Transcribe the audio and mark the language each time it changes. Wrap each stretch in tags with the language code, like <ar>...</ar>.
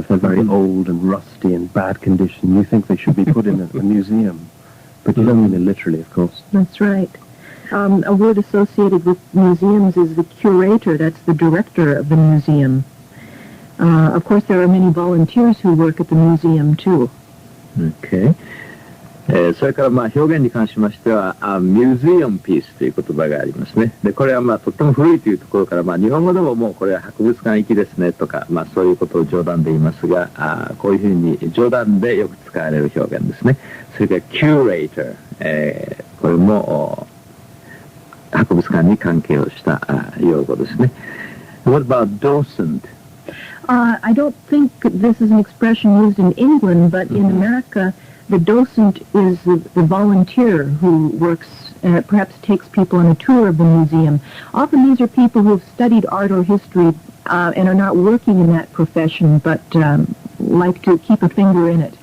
<en>If they're very old and rusty and bad condition, you think they should be put in a museum. But you don't mean it literally, of course. That's right. A word associated with museums is the curator. That's the director of the museum. Of course, there are many volunteers who work at the museum, too. Okay.</en> <ja>それから表現に関しましては、ミュージアムピースという言葉がありますね。で、これはとっても古いというところから、日本語でももうこれは博物館行きですねとか、そういうことを冗談で言いますが、こういうふうに冗談でよく使われる表現ですね。それからキュレーター、これも博物館に関係をした用語ですね。</ja> <en>What about docent? I don't think this is an expression used in England, but in America, the docent is the volunteer who works, perhaps takes people on a tour of the museum. Often these are people who have studied art or history and are not working in that profession, but like to keep a finger in it.</en>